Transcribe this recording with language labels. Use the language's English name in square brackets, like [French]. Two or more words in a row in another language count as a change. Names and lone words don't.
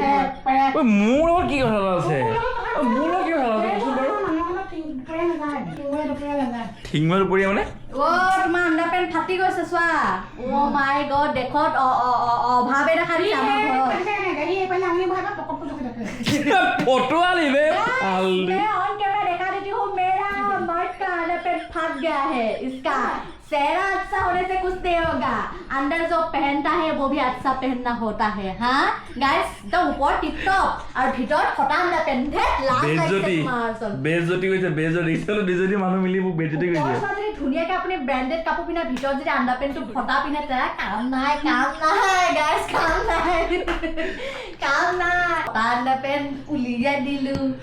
[Assamese] মোৰ লগত কি কথা আছে ঠিংমাৰ দুপৰীয়া মানে তোমাৰ [English] under pant [Assamese] ফাটি গৈছে চোৱা [English] my god [Assamese] দেশত অভাৱে দেখা দিছে আমাৰ ফটো আলিবে [English] on camera [Hindi] देखा देती हूँ मेरा मर्द का [English] under pant [Hindi] फट गया है इसका चेहरा अच्छा होने से कुछ नहीं होगा अंदर जो पहनता है वो भी अच्छा पहनना होता है हाँ गाइस तो ऊपर [English] tip top [Hindi] और भीतर फटा [English] under pant [Hindi] है [Assamese] বেজতি কৈছে বেজতি চলো দুজনী মানুহ মিলি মোক বেজতি কৈছে ধুনীয়াকৈ আপুনি ব্ৰেণ্ডেড কাপোৰ পিন্ধা ভিতৰত যদি আণ্ডাৰ পেণ্টটো ফটা পিন্ধে তাৰ কাম নাই গাইছ কাম নাই [English] under pant [Assamese] উলিয়াই দিলোঁ